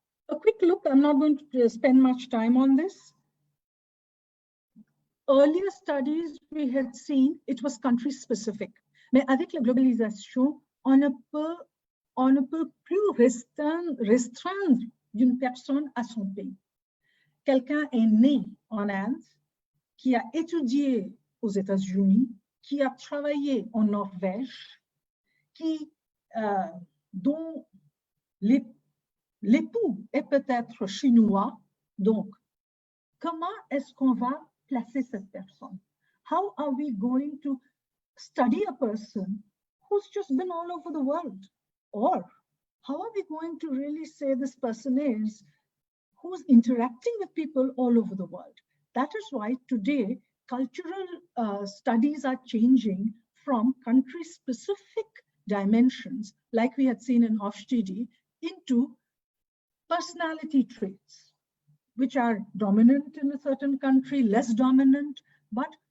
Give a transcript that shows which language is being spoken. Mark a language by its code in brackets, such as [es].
[en] A quick look, I'm not going to spend much time on this. Earlier studies we had seen, it was country specific. [fr] Mais avec la globalisation, on ne peut plus restreindre d'une personne à son pays. Quelqu'un est né en Inde, qui a étudié aux États-Unis, qui a travaillé en Norvège, dont l'époux est peut-être chinois. Donc, comment est-ce qu'on va placer cette personne? [en] How are we going to study a person who's just been all over the world? Or how are we going to really say this person is who's interacting with people all over the world? That is why today cultural studies are changing from country-specific dimensions, like we had seen in Hofstede, into personality traits, which are dominant in a certain country, less dominant, but